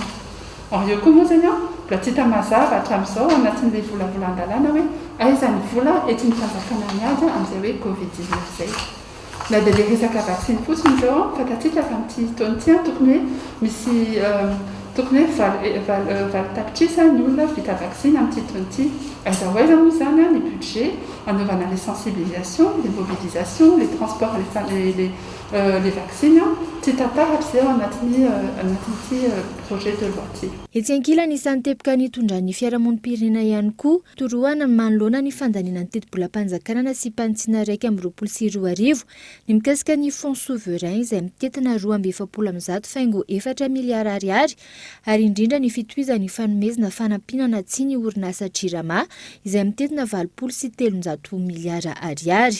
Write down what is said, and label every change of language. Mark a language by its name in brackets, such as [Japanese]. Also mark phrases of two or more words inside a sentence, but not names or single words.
[Malagasy] Io koa moa zany mbola tsy hita mazava hatramin'izao anatin'ilay volavolan-dalàna hoe aiza ny vola entin'ny fanjakana miady amin'izay hoe Covid-19 izay. Na dia ilay resaka vaksiny fotsiny izao fatatsika fa amin'ity taona ity tokony hoe misy tokony hoe valitapitrisa ny olona vita vaksiny amin'ity taona ity. Aiza moa zany ny budget anaovana [French] les sensibilisations, les mobilisations, les transports, les vaccins [Malagasy] tsy tataratra izay ao anatin'ity [French] projet de loi [Malagasy] ity. Etsy ankilany isan'ny teboka nitondran'ny fiarahamonim-pirenena ihany koa toroana manoloana ny fandaniana ny teti-bolam-panjakana nasipantsinina 1.4 ny mikasika ny [French] fonds souverain [Malagasy] izay mitetina 270 faingo 4 miliara ariary ary indrindra ny fitohizan'ny fanomezana fanampinana tsy ny orinasa Jirama izay mitetina 730 miliara ariary.